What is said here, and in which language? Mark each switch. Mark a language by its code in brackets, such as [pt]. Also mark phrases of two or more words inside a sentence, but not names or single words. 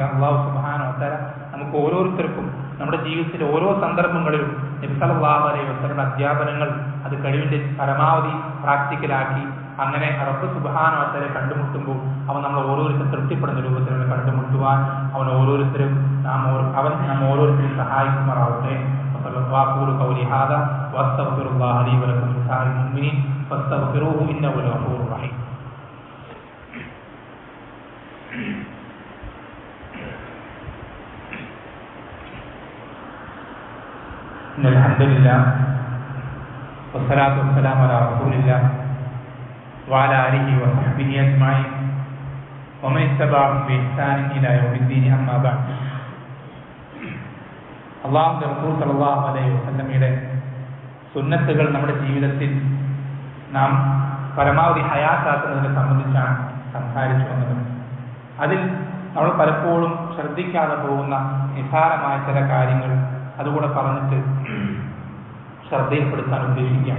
[ar] الله سبحانه وتعالى [ml] നമുക്ക് ഓരോരുത്തർക്കും നമ്മുടെ ജീവിതത്തിലെ ഓരോ സന്ദർഭങ്ങളിലും നബി [ar] صلى الله عليه وسلم [ml] അധ്യാപനങ്ങൾ അത് കഴിവിന്റെ പരമാവധി പ്രാക്ടിക്കലാക്കി അങ്ങനെ [ar] رب سبحانه وتعالى [ml] കണ്ടുമുട്ടുമ്പോൾ അവൻ നമ്മൾ ഓരോരുത്തരും തൃപ്തിപ്പെടുന്ന രൂപത്തിൽ കണ്ടുമുട്ടുവാൻ അവൻ ഓരോരുത്തരും നാം ഓരോരുത്തരും സഹായിക്കുമാറാവട്ടെ. [ar] وأقول قولي هذا وأستغفر الله لي ولكم ولسائر المؤمنين فاستغفروه إنه هو الغفور الرحيم. إن الحمد لله والصلاة والسلام على رسول الله وعلى آله وصحبه أجمعين ومن اتبعهم بإحسان إلى يوم الدين. أما بعد. [ml] അല്ലാഹുവിന്റെ റസൂൽ [ar] صلى الله عليه وسلم [ml] സുന്നത്തുകൾ നമ്മുടെ ജീവിതത്തിൽ നാം പരമാവധി ഹയാത്താക്കുന്നതിനെ സംബന്ധിച്ചാണ് സംസാരിച്ചു വന്നത്. അതിൽ നമ്മൾ പലപ്പോഴും ശ്രദ്ധിക്കാതെ പോകുന്ന നിസ്സാരമായ ചില കാര്യങ്ങൾ അതുകൂടെ പറഞ്ഞിട്ട് ശ്രദ്ധയിൽപ്പെടുത്താൻ ഉദ്ദേശിക്കാം.